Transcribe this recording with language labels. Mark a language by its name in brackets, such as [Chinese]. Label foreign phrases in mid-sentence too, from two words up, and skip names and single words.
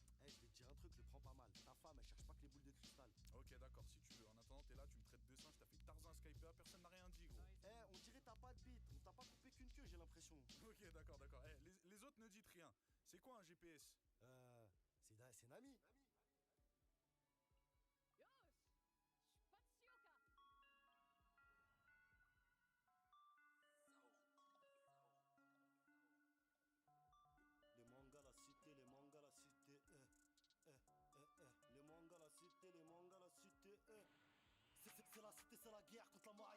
[French] Eh, je vais te dire un truc, le prends pas mal. Ta femme, elle cherche pas que les boules de cristal. Ok, d'accord, si tu veux. En attendant, t'es là, tu me traites de singe. T'as fait Tarzan Skyper, personne n'a rien dit, gros. Eh, on dirait t'as pas de bite, on t'a pas coupé qu'une queue, j'ai l'impression. Ok, d'accord. Eh, les autres ne dites rien. C'est quoi un GPS? C'est Nami. [Japanese] よーし出発しようか [French] Les mangas, la cité, les mangas, la cité, Les mangas, la cité, les mangas, la cité, C'est la cité, c'est la guerre contre la marine.